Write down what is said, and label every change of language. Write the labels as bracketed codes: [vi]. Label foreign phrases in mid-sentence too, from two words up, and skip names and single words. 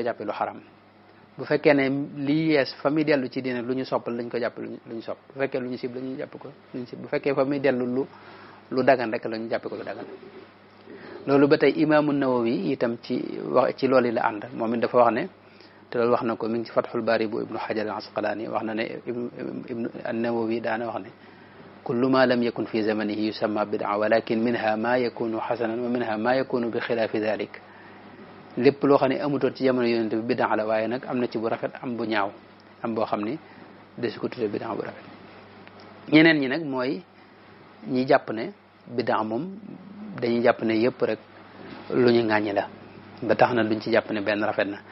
[wo] jàppee lu xaraam bu fekkee ne lii yees fa muy dellu ci diine lu ñu soppal lañ ko jàppe lu ñu sopp bu fekkee lu ñu sib la ñu jàpp ko lu ñu sib bu fekkee fa muy dellu lu dagan rek la ñu jàppe ko lu dagan loolu ba tey imaamu Nawawi itam ci loolu la ànd moom it dafa wax ne te loolu wax na ko mi ngi ci Fathul Bari bu Ibnu Hajar al-Asqalani wax na ne ibnu an-Nawawi daana wax ne [ar] كل ما لم يكن في زمانه يسمى بدعة ولكن منها ما يكون حسنا ومنها ما يكون بخلاف ذلك [wo] lépp loo xam ne amutoon ci jamono yonente bi bid'a la waaye nag am na ci bu rafet am bu ñaaw am boo xam ni desu ko tuddee bid'a bu rafet ñeneen ñi nag mooy ñi jàpp ne bid'a moom dañuy jàpp ne yëpp rek lu ñu ŋàññi la ba tax na duñ ci jàpp ne benn rafet na